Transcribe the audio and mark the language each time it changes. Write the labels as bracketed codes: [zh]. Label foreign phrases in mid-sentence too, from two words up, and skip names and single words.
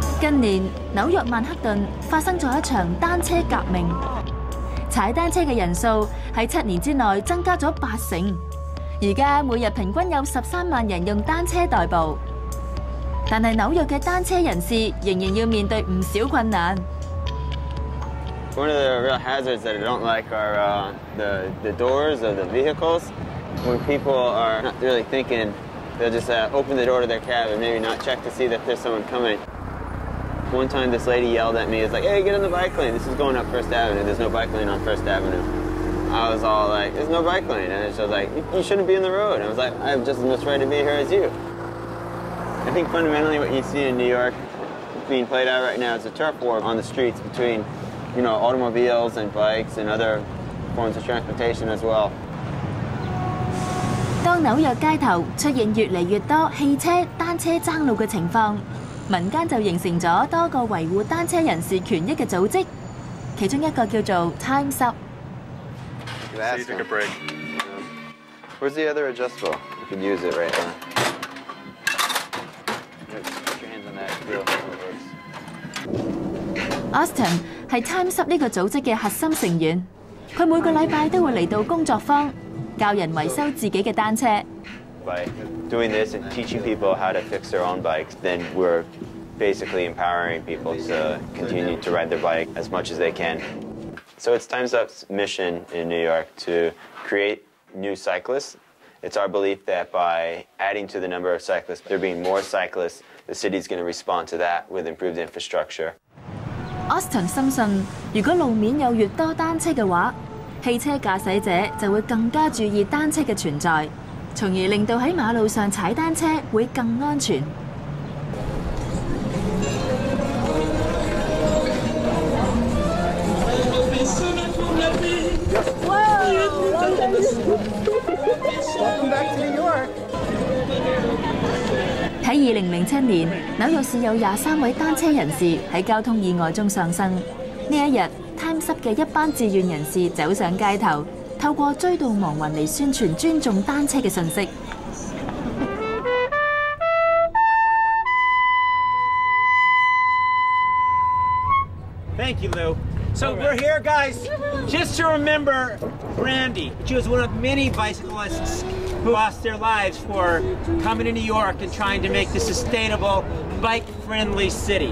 [yue] 近年紐約曼克頓發生咗一場單車革命，踩單車嘅人數喺7年之內增加咗80%，而家每日平均有13萬人用單車代步。但係紐約嘅單車人士仍然要面對唔少困難。 [en] One of the real hazards that I don't like are the doors of the vehicles. When people are not really thinking, they'll just open the door to their cab and maybe not check to see that there's someone coming. One time this lady yelled at me, it's like, hey, get on the bike lane. This is going up First Avenue. There's no bike lane on First Avenue. I was all like, there's no bike lane. And she was like, you shouldn't be in the road. And I was like, I have just as much right to be here as you. I think fundamentally what you see in New York being played out right now is a turf war on the streets between, you know, automobiles and bikes and other forms of transportation as well. [yue] 當紐約街頭出現越嚟越多汽車、單車爭路嘅情況，民間就形成咗多個維護單車人士權益嘅組織，其中一個叫做 Time's Up。 [en] So you took a break. Where's the other adjustable? You could use it right now. Put your hands on that. Feel how it works. [yue] Austin 係 Time's Up 呢個組織嘅核心成員，佢每個禮拜都會嚟到工作坊，教人維修自己嘅單車。 [en] By doing this and teaching people how to fix their own bikes, then we're basically empowering people to continue to ride their bike as much as they can. So it's Time's Up's mission in New York to create new cyclists. It's our belief that by adding to the number of cyclists, there being more cyclists, the city's going to respond to that with improved infrastructure. [yue] Austin 深信，如果路面有越多單車嘅話，汽車駕駛者就會更加注意單車嘅存在，從而令到喺馬路上踩單車會更安全。喺2007年，紐約市有23位單車人士喺交通意外中喪生。呢一日 ，Time's Up 嘅一班志願人士走上街頭，透過追悼亡魂嚟宣傳尊重單車嘅信息。 [en] Thank you, Lou. So we're here, guys, just to remember Brandy. She was one of many bicyclists who lost their lives for coming to New York and trying to make this a sustainable, bike-friendly city.